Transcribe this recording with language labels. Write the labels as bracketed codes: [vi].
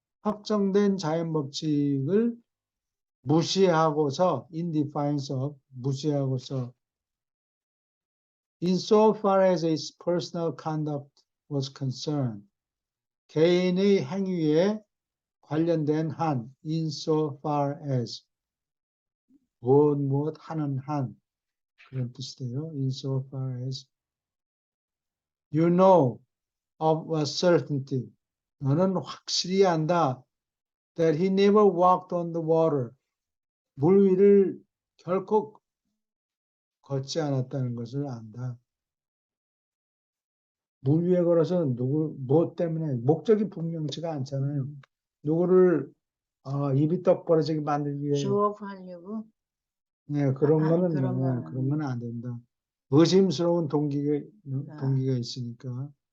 [ko] 확정된 자연 법칙을 무시하고서 [en] in defiance of [ko] 무시하고서 [en] insofar as its personal conduct was concerned [ko] 개인의 행위에 관련된 한 insofar as 무엇 하는 한 그런 뜻이 돼요. [en] insofar as you know of a certainty [ko] 너는 확실히 안다 [en] that he never walked on the water [ko] 물 위를 결코 걷지 않았다는 것을 안다. 물 위에 걸어서 무엇 때문에 목적이 분명치가 않잖아요. 누구를 입이 떡 벌어지게 만들기 위해 주업하려고 네, 그런 아, 거는 그런 네, 거는. 그런 건 안 된다. 의심스러운 동기가 있으니까.